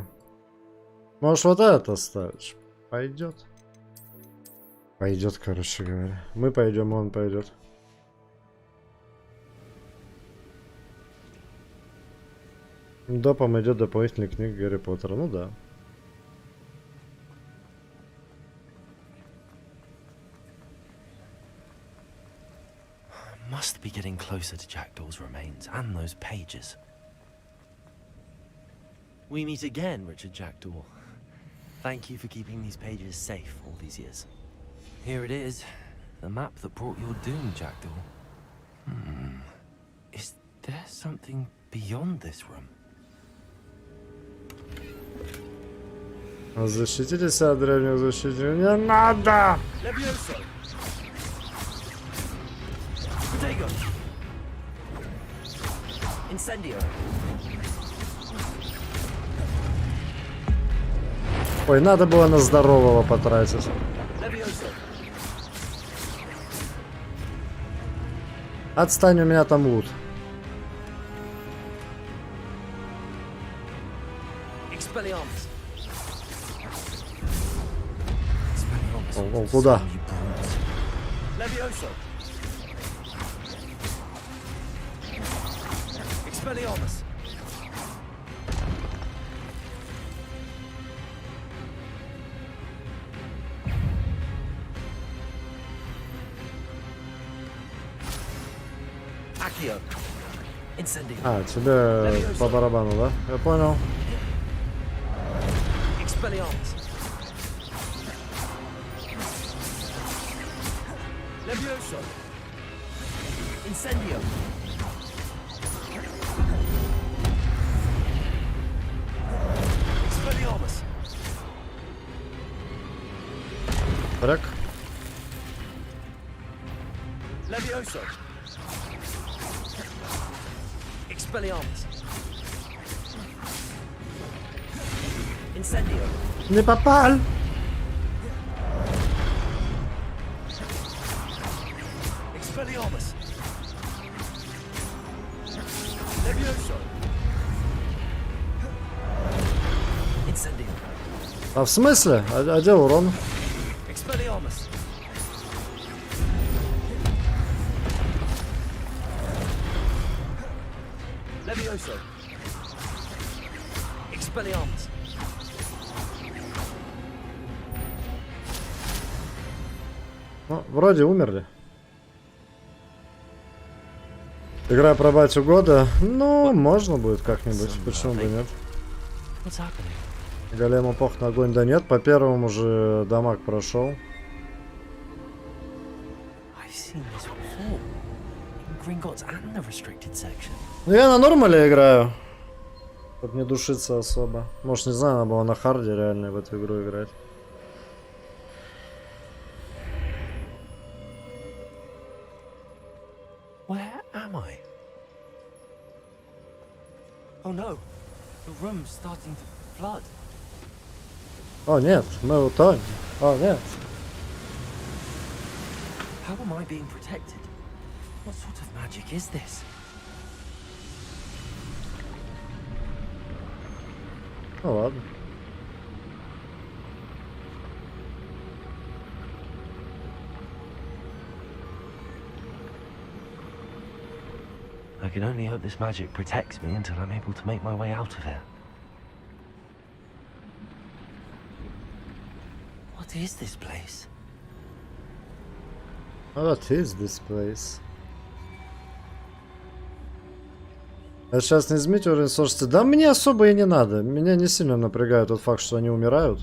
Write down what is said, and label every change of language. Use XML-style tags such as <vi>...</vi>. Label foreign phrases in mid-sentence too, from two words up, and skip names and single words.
<ru>Можешь вот это ставить. Пойдет. Пойдет, короче говоря. Мы пойдем, он пойдет. Допом идет дополнительный книг Гарри Поттера. Ну да.</ru> <en>Must be getting closer to Jackdaw's remains and those pages. We meet again, Richard Jackdaw. Thank you for keeping these pages safe all these years. Here it is, the map that brought your doom, Jackdaw. Is there something beyond this room?</en> <ru>Защититесь от древних защитников. Не надо! Protego! Incendio! Ой, надо было на здорового потратить. Отстань, у меня там лут. О, куда? Expelliarmus! Accio! Incendio! А, тебе по барабану, да? Я понял. Expelliarmus! Levioso! Incendio! Expelliarmus! Брак. Levioso! Expelliarmus! Incendio! Не попал! Expelliarmus! Levioso! Incendio! А в смысле? А где урон? Expelliarmus. Levioso. Expelliarmus. Ну, вроде умерли. Игра про батю года. Ну, можно будет как-нибудь. Почему бы нет? Голем эпох на огонь. Да нет, по первому же дамаг прошел. Ну, я на нормале играю. Чтобы не душиться особо. Может, не знаю, надо было на харде реально в эту игру играть.</ru> <en>Where am I? Oh no, the room's starting to flood.</en> <ru>О нет, мы утонем. О нет.</ru> <en>How am I being protected? What sort of magic is this?</en> <ru>Ну ладно.</ru> <en>I can only hope this magic protects me until I'm able to make my way out of here. What is this place? What is this place?</en> <ru>А сейчас не изменить уровень сложности. Да мне особо и не надо. Меня не сильно напрягает тот факт, что они умирают.</ru>